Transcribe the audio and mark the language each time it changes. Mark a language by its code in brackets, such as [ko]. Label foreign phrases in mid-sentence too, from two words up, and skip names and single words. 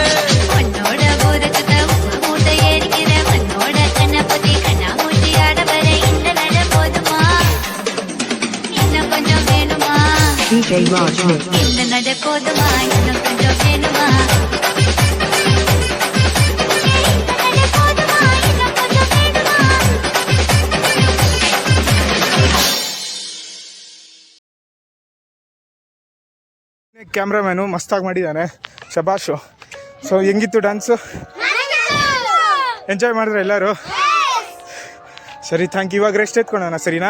[ta] உன்னோட ஊரத்துல உப்பு மூட்டை ஏறிக்கிற மண்ணோட கண்ணை பொத்தி கண்ணா மூட்டி ஆட வர இந்த நட போதுமா இன்னும் கொஞ்சம் வேணுமா DJ Rajni. இந்த நட போதுமா இன்னும் கொஞ்சம் வேணுமா இந்த நட போதுமா இன்னும் கொஞ்சம் வேணுமா [kn] ಕ್ಯಾಮ್ರಾಮ್ಯಾನು ಮಸ್ತಾಗಿ ಮಾಡಿದ್ದಾನೆ, ಶಬಾಷು. ಸೊ ಹೆಂಗಿತ್ತು ಡ್ಯಾನ್ಸು? ಎಂಜಾಯ್ ಮಾಡಿದ್ರೆ ಎಲ್ಲರೂ? ಸರಿ, [en] thank you. [kn] ಇವಾಗ ರೆಸ್ಟ್ ಎತ್ಕೊಳ್ಳೋಣ, ಸರಿನಾ?